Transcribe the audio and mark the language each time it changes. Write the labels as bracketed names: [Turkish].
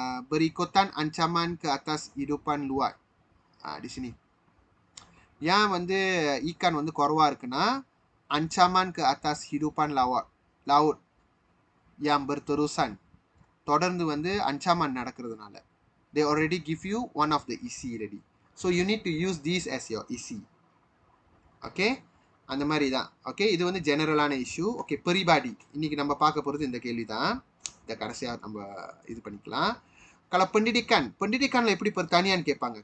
[Malay] Berikutan ancaman ke atas hidupan luar. Di sini. Yang [Tamil] வந்து [Malay] ikan வந்து குறைவா இருக்குன்னா ancaman ke atas hidupan laut yang berterusan. [Tamil] தொடர்ந்து வந்து ancaman நடக்கிறதுனால. [English] They already give you one of the EC already. So you need to use this as your EC. [Tamil] Okay? அந்த மாதிரி தான். Okay? இது வந்து ஜெனரலான இஷ்யூ. Okay, peribadi. இன்னைக்கு நம்ம பார்க்க போகிறது இந்த கேள்வி தான். இதை கடைசியாக நம்ம இது பண்ணிக்கலாம். [Malay] Kalau pendidikanlah [Tamil] எப்படி [Malay] pertanian கேட்பாங்க.